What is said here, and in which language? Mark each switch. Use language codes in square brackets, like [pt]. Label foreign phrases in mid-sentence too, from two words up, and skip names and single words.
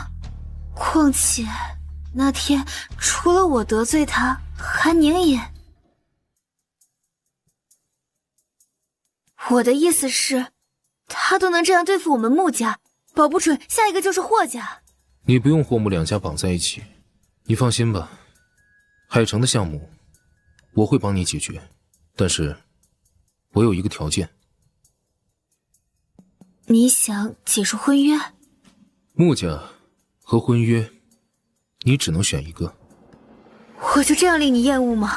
[zh] 況且那天除了我得罪他，韓寧也……我的意思是，他都能這樣對付我們穆家，保不準下一個就是霍家。你不用霍穆兩家綁在一起，你放心吧。海城的項目我會幫你解決，但是我有一個條件。你想解除婚約？穆家和婚約，你只能選一個。我就這樣令你厭惡嗎？